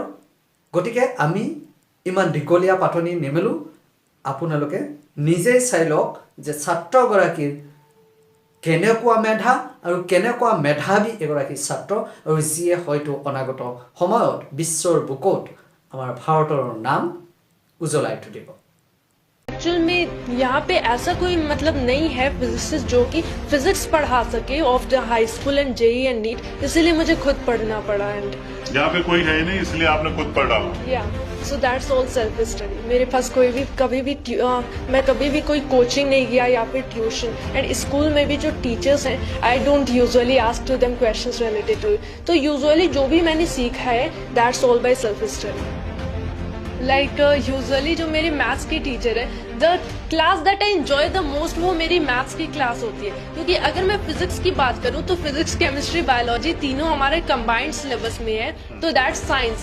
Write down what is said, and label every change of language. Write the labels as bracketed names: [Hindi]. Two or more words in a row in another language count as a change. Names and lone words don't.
[Assamese] গতিকে আমি ইমান দীঘলীয়া পাতনি নেমেলোঁ, আপোনালোকে নিজেই চাই লওক যে ছাত্ৰগৰাকীৰ কেনেকুৱা মেধা আৰু কেনেকুৱা মেধাৱী এগৰাকী ছাত্ৰ, আৰু যিয়ে হয়তো অনাগত সময়ত বিশ্বৰ বুকুত আমাৰ ভাৰতৰ নাম উজ্বলাই তুলিব। [Hindi] एक्चुअल में यहाँ पे ऐसा कोई मतलब नहीं है फिजिसिस्ट जो कि फिजिक्स पढ़ा सके [English] of the high school and JEE and NEET, [Hindi] इसीलिए मुझे खुद पढ़ना पड़ा। एंड यहाँ पे कोई है ही नहीं, इसलिए आपने खुद पढ़ डाला। [English] ya so that's all self study. [Hindi] मेरे पास कोई भी मैं कभी भी कोई कोचिंग नहीं गया या फिर ट्यूशन। एंड स्कूल में भी जो टीचर्स हैं, [English] I don't usually ask to them questions related to it. [Hindi] तो यूजुअली जो भी मैंने सीखा है [English] that's all by self study. [Hindi] लाइक यूजुअली जो मेरी मैथ्स की टीचर है, [English] the class that I enjoy the most [Hindi] वो मेरी मैथ्स की क्लास होती है। क्योंकि अगर मैं फिजिक्स की बात करूँ तो [English] physics, chemistry, biology [Hindi] तीनों हमारे [English] combined syllabus [Hindi] में है, तो [English] that's science.